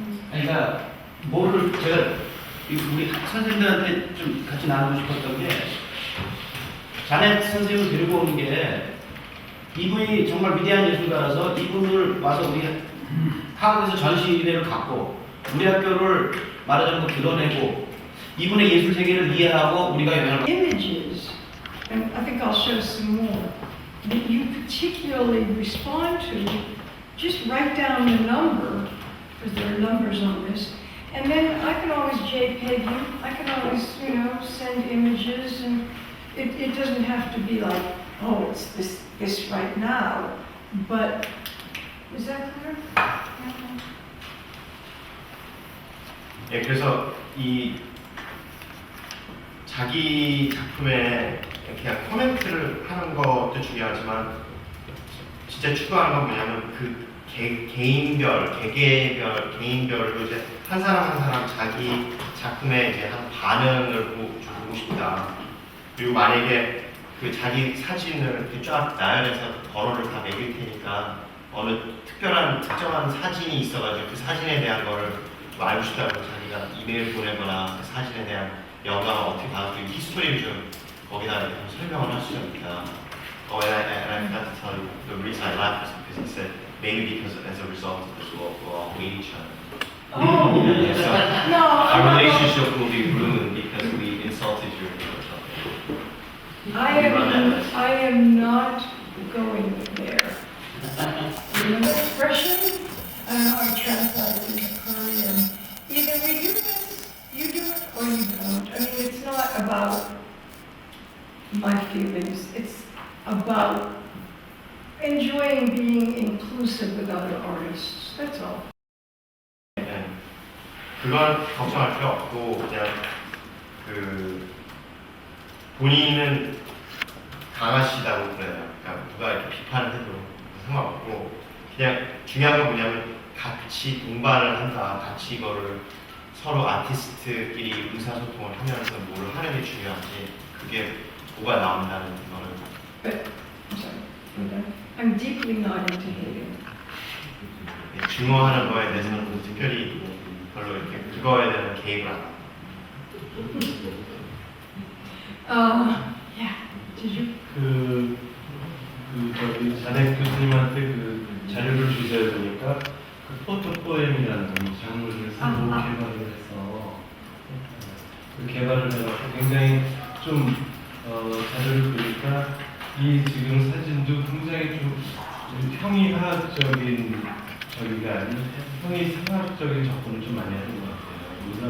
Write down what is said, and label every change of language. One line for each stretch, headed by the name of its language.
Korean: 그러니까 뭐를 제가 우리 선생님들한테 좀 같이 나누고 싶었던 게 자넷 선생님을 데리고 오는 게 이분이 정말 위대한 예술가라서 이분을 와서 우리 한국에서 전시회를 갖고 우리 학교를 말하자면 드러내고 이분의 예술 세계를 이해하고 우리가 영향을
English: Images, and I think I'll show some more, that you particularly respond to, just write down the number, because there are numbers on this, and then I can always JPEG you, I can always, send images, and it doesn't have to be like, oh, it's this right now, but, is that clear?
Korean: 예, 그래서 이 자기 작품에 그냥 코멘트를 하는 것도 중요하지만 진짜 추구하는 건 뭐냐면 그 개개별로 이제 한 사람 한 사람 자기 작품에 이제 한 반응을 주고 싶다. 그리고 만약에 그 자기 사진을 이렇게 쫙 나열해서 번호를 다 매길 테니까 어느 특정한 사진이 있어가지고 그 사진에 대한 거를 좀 알고 싶다고 자기가 이메일 보내거나 그 사진에 대한 영감을 어떻게 받았고 히스토리를 좀 거기다 이렇게 설명을 할 수가 있다.
English: And I forgot to tell you the reason I laughed was because he said maybe because as a result of this we'll all hate each other. Oh, So our I'm not going- relationship will be ruined because we insulted you or something. I am not going there. You know the expression? I don't know how to translate it into Korean. Either we do this, you do it, or you don't. I mean, it's not about my feelings. It's about enjoying being inclusive with other artists. That's all.
Korean: 네. 그건 걱정할 필요 없고 그냥 그 본인은 강하시다고 그래요. 그러니까 누가 이렇게 비판을 해도 상관없고 그냥 중요한 건 뭐냐면 같이 동반을 한다. 같이 이거를 서로 아티스트끼리 의사소통을 하면서 뭘 하는 게 중요하지. 그게 뭐가 나온다는 거는
English: But, I'm sorry. I'm deeply not into hating.
Korean: 증오하는 거에 대해서는 특별히 별로 이렇게 그거에 대한 개입을 안 하고.
English: Yeah. Did you?
Korean: 저기 자네 교수님한테 그 자료를 주셔야 되니까 그 포토 포엠이라는 장르를 새로 개발을 해서 그 개발을 해서 굉장히 좀 자료를 보니까 이 지금 사진도 굉장히 좀 형이화학적인 저기가 아닌 형이상학적인 접근을 좀 많이 하는 것 같아요.